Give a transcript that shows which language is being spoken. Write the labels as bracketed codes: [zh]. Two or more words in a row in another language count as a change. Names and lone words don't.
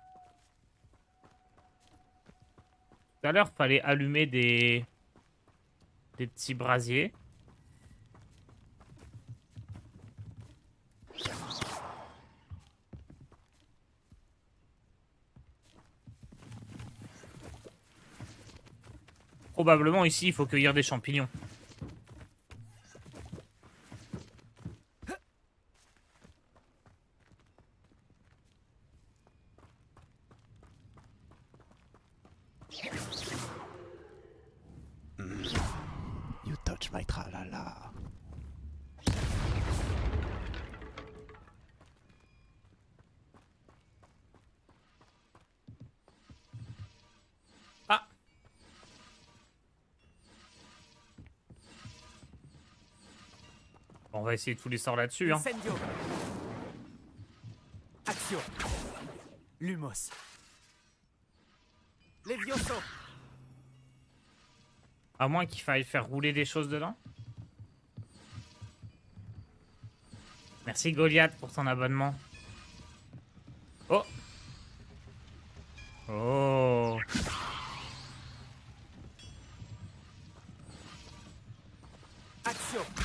[fr] Tout à l'heure, fallait allumer des petits brasiers. Probablement ici, il faut cueillir des champignons. [en] You touch my tralala. [fr] Ah. Bon, on va essayer tous les sorts là-dessus, hein. Incendio. Action. Lumos. Levioso. À moins qu'il faille faire rouler des choses dedans. Merci Goliath pour ton abonnement. Oh. Oh. Action.